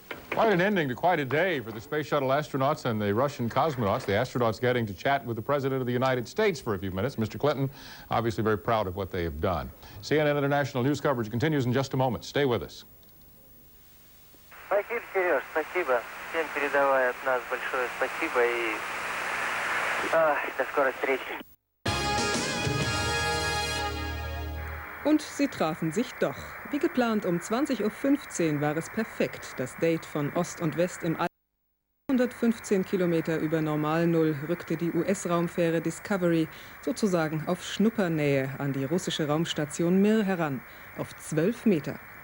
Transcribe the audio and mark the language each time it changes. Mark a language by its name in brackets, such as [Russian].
[English] Quite an ending to quite a day for the Space Shuttle astronauts and the Russian cosmonauts. The astronauts getting to chat with the President of the United States for a few minutes. Mr. Clinton, obviously very proud of what they have done. CNN International News coverage continues in just a moment. Stay with us. [Russian] Спасибо, Сереж, спасибо. Всем передавай от нас большое спасибо и до скорой встречи. [German] Und sie trafen sich doch. Wie geplant um 20:15 Uhr war es perfekt. Das Date von Ost und West im All. 115 Kilometer über Normalnull rückte die US-Raumfähre Discovery sozusagen auf Schnuppernähe an die russische Raumstation Mir heran, auf 12 Meter.